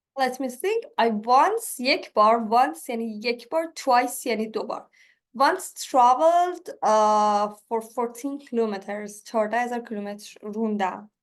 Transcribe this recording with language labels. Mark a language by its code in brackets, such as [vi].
[en] Let me think. I once [fa] یک بار once یعنی یک بار twice یعنی دو بار. [en] Once traveled for 14 kilometers [fa] 14,000 کیلومتر روندم.